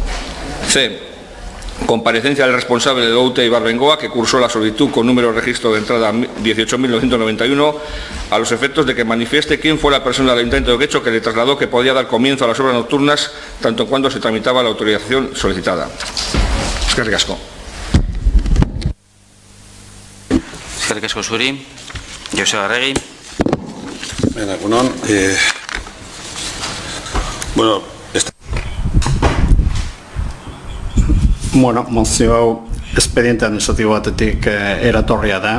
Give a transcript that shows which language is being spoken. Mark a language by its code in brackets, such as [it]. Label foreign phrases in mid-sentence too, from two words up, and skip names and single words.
[es] C. Comparecencia del responsable de OUTE Ibarbengoa, que cursó la solicitud con número de registro de entrada 18.991, a los efectos de que manifieste quién fue la persona del Ayuntamiento de Guecho que le trasladó que podía dar comienzo a las obras nocturnas, tanto cuando se tramitaba la autorización solicitada. [eu] Eskerrik asko. Eskerrik asko zuri. Joseba Arregi. Egunon. Bueno, mozio hau espediente administratibo batetik eratorria da.